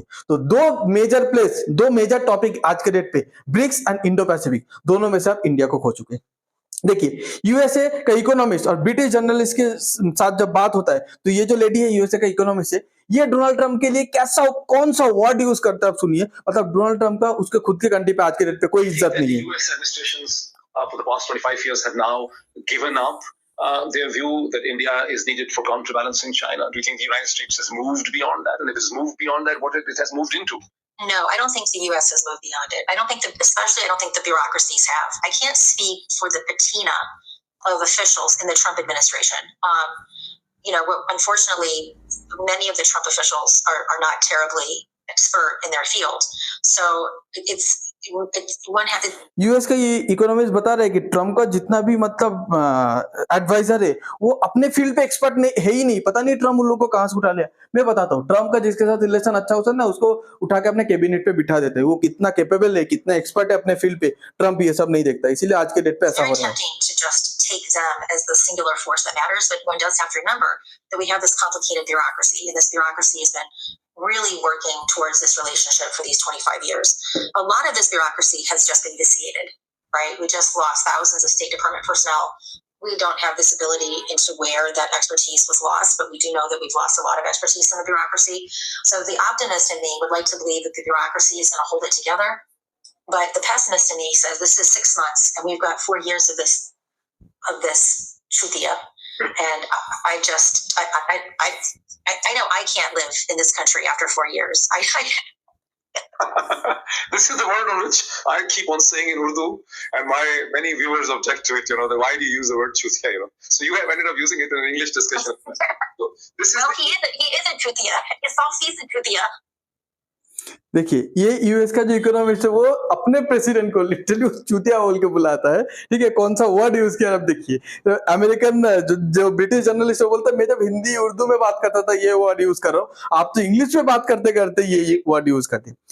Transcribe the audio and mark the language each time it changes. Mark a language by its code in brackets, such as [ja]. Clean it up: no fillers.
[hi] तो दो major topic आज के डेट पे, ब्रिक्स एंड इंडो पैसिफिक, दोनों में से आप इंडिया को खो चुके। देखिए, यूएसए का इकोनॉमिस्ट और ब्रिटिश जर्नलिस्ट के साथ जब बात होता है, तो ये जो लेडी है यूएसए का इकोनॉमिस्ट है, ये डोनाल्ड ट्रंप के लिए कैसा कौन सा वर्ड यूज करता है आप सुनिए। मतलब डोनाल्ड ट्रंप का उसके खुद के कंट्री पे आज के डेट पे कोई इज्जत नहीं है। [en] US administrations for the past 25 years have now given up their view that India is needed for counterbalancing China. Do you think the United States has moved beyond that? And if it's moved beyond that, what it has moved into? No, I don't think the U.S. has moved beyond it. I don't think especially I don't think the bureaucracies have. I can't speak for the patina of officials in the Trump administration. Unfortunately, many of the Trump officials are not terribly expert in their field. So it's one has to. [hi] US का ये economist बता रहे हैं कि Trump का जितना भी मतलब एडवाइजर है वो अपने फील्ड पे एक्सपर्ट नहीं है ही नहीं। पता नहीं ट्रम्प उन लोगों को कहां से उठा लिया। मैं बताता हूँ, ट्रम्प का जिसके साथ रिलेशन अच्छा होता है ना उसको उठा के अपने कैबिनेट पे बिठा देते हैं। वो कितना कैपेबल है, कितना एक्सपर्ट है अपने फील्ड पे, ट्रम्प ये सब नहीं देखता। इसीलिए आज के डेट पे ऐसा हो रहा है। [en] Take them as the singular force that matters, but one does have to remember that we have this complicated bureaucracy, and this bureaucracy has been really working towards this relationship for these 25 years. A lot of this bureaucracy has just been vitiated, right? We just lost thousands of State Department personnel. We don't have visibility into where that expertise was lost, but we do know that we've lost a lot of expertise in the bureaucracy. So the optimist in me would like to believe that the bureaucracy is going to hold it together, but the pessimist in me says this is 6 months, and we've got 4 years of this chutia, and I know I can't live in this country after 4 years. This is the word on which I keep on saying in Urdu, and many viewers object to it. Why do you use the word chutia? So you have ended up using it in an English discussion. So he isn't chutia. It's all he's a chutia. [hi] देखिए, ये US का जो economist है वो अपने president को literally चूतिया बोल के बुलाता है। ठीक है, कौन सा वर्ड यूज किया आप देखिए। तो अमेरिकन जो ब्रिटिश जर्नलिस्ट है बोलता है मैं जब हिंदी उर्दू में बात करता था ये वर्ड यूज कर रहा हूं, आप तो इंग्लिश में बात करते करते ये वर्ड यूज करते।